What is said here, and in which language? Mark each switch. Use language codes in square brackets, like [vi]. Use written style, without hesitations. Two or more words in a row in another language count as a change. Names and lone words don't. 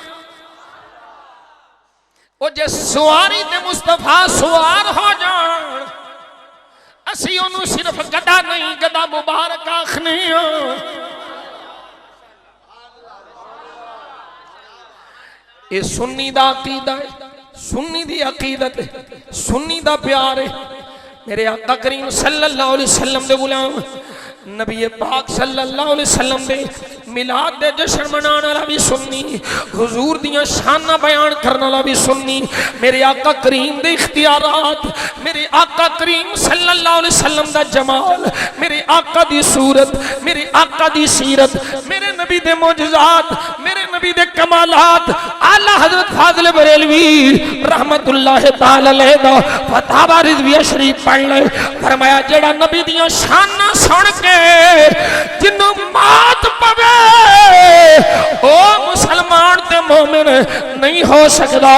[pa] او جے سواری تے مصطفیٰ سوار ہو جان، اسی اونوں صرف گدھا نہیں گدھا مبارک آکھنے. یہ سنی دا عقیدہ ہے، سنی دی عقیدت ہے، سنی دا پیار ہے. میرے آقا کریم [ar] صلى الله عليه وسلم [pa] دے غلام نبی پاک [ar] صلى الله عليه وسلم [pa] دے میلاد دے جشن منانے والا بھی سنی، حضور دیاں شاناں بیان کرنے والا بھی سنی. میرے آقا کریم دے اختیارات، میرے آقا کریم [ar] صلى الله عليه وسلم [pa] دا جمال، میرے آقا دی صورت، میرے آقا دی سیرت، میرے نبی دے معجزات، میرے نبی دے کمالات، اعلیٰ حضرت فاضل بریلوی [ar] رحمة الله تعالى عليه [pa] دا فتویٰ رضویہ شریف پڑھ لے. فرمایا جیہڑا نبی دیاں شاناں سن کے جنوں مات پوے او مسلمان تے مومن نہیں ہو سکتا.